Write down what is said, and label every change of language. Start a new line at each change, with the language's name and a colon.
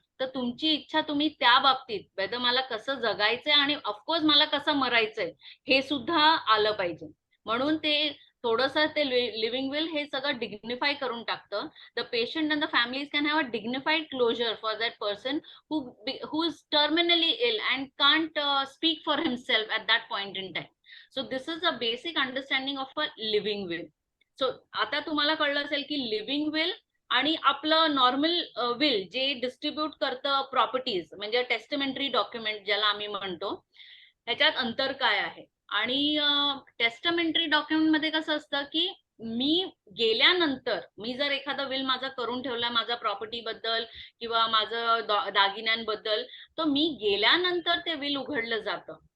Marathi: तर तुमची इच्छा तुम्ही त्या बाबतीत वेदर मला कसं जगायचंय आणि ऑफकोर्स मला कसं मरायचंय हे सुद्धा आलं पाहिजे. म्हणून ते थोडंसं ते लिव्हिंग विल हे सगळं डिग्निफाय करून टाकतं.
English: The patient and the families can have a dignified closure for that person who is terminally ill and can't speak for himself at that point in time. So this is a basic understanding of a living will.
Marathi: So आता तुम्हाला कळलं असेल की living will आणि आपलं normal will जे distribute करतं properties म्हणजे टेस्टमेंटरी डॉक्युमेंट ज्याला आम्ही म्हणतो, ह्याच्यात अंतर काय आहे. आणि टेस्टमेंटरी डॉक्युमेंट मध्ये कसं असतं की मी गेल्यानंतर मी जर एखादा विल माझा करून ठेवला माझा प्रॉपर्टी बद्दल किंवा माझं दागिन्यांबद्दल, तर मी गेल्यानंतर ते विल उघडलं जातं